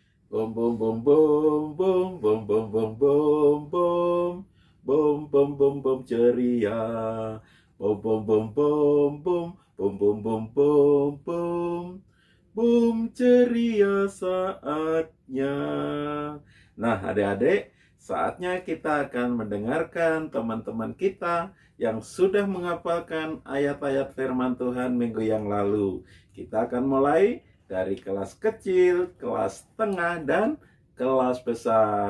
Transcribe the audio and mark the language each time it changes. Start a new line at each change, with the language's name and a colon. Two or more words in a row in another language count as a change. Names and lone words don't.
Indonesian: Bom bom bom bom bom bom bom bom bom bom bom bom bom bom ceria. Bom bom bom bom bom bom bom bom bom bom bom ceria saatnya. Nah, adik-adik, saatnya kita akan mendengarkan teman-teman kita yang sudah menghafalkan ayat-ayat firman Tuhan minggu yang lalu. Kita akan mulai dari kelas kecil, kelas tengah, dan kelas besar.